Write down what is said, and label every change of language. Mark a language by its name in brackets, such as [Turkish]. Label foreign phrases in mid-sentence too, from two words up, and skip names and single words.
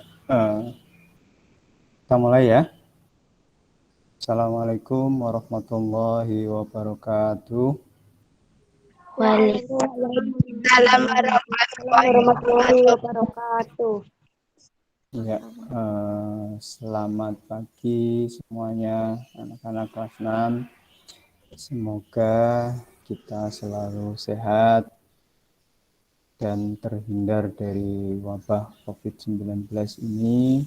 [Indonesian] Kita mulai ya. [Arabic] السلام عليكم ورحمة الله وبركاته. وعليكم السلام ورحمة الله وبركاته. [Indonesian] Ya, selamat pagi semuanya anak-anak kelas 6. Semoga kita selalu sehat dan terhindar dari wabah COVID-19 ini.